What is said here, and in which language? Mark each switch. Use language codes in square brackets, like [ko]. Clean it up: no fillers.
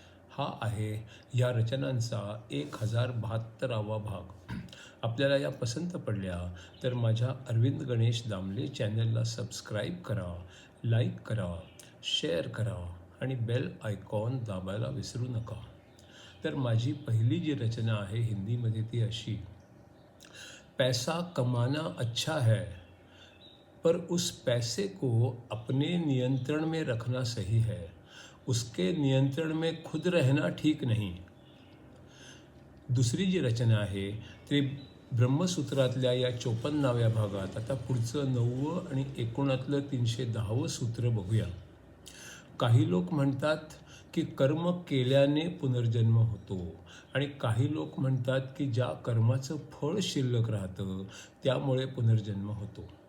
[mr] हा आहे या रचनांचा 1072वा भाग. आपल्याला या पसंत पडल्या तर माझ्या अरविंद गणेश दामले चॅनलला सबस्क्राईब करा, लाईक करा, शेअर करा आणि बेल आयकॉन दाबायला विसरू नका. तर माझी पहिली जी रचना आहे हिंदीमध्ये ती अशी: [hi] पैसा कमाना अच्छा है, पर उस पैसे को अपने नियंत्रण में रखना सही है, उसके नियंत्रण में खुद रहना ठीक नहीं. [mr] दुसरी जी रचना आहे ती ब्रह्मसूत्रातल्या या 54व्या भागात. आता पुढचं 9वं आणि एकूणातलं 310वं सूत्र बघूया. काही लोक म्हणतात की कर्म केल्याने पुनर्जन्म होतो आणि काही लोक म्हणतात की ज्या कर्माचं फळ शिल्लक राहतं त्यामुळे पुनर्जन्म होतो.